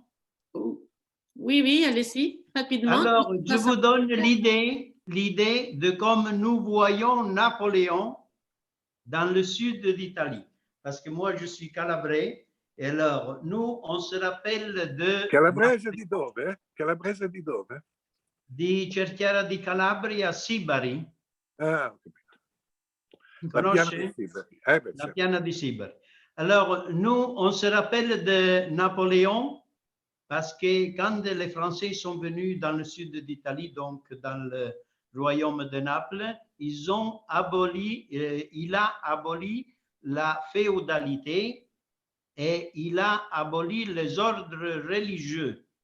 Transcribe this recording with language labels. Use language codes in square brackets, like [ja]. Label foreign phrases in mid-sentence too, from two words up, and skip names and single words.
[fr] Oui, allez-y, rapidement. Alors, je vous donne l'idée de comme nous voyons Napoléon dans le sud d'Italie. Parce que moi, je suis calabrais. Et alors, nous, on se rappelle de... [it] Calabrese di dove? Calabrese di dove? Di Cerchiara di Calabria, Sibari. Ah, ho capito. Conosce? La piana di Sibari. [fr] Alors, nous, on se rappelle de Napoléon parce que quand les Français sont venus dans le sud d'Italie, donc dans le royaume de Naples, il a aboli la féodalité et il a aboli les ordres religieux.